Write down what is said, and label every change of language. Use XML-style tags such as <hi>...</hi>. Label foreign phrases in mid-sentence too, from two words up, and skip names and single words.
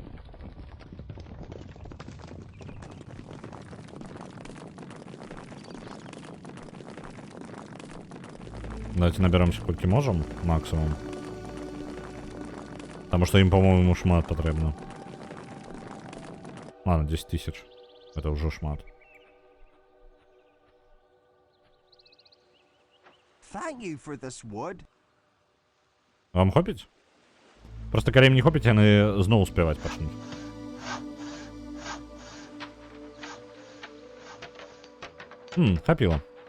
<be>Давайте наберемся колькі можам, максимум. Таму што ім, па-моему, шмат патрэбна. Ладно, 10 тысяч.</be> <ru>Это уже</ru> <be>шмат.</be> <en>Thank you for this wood.</en> <uk>Вам хопить? Просто коли їм не хопить, вони знову співати почнуть.</uk> <be>Хапіло.</be>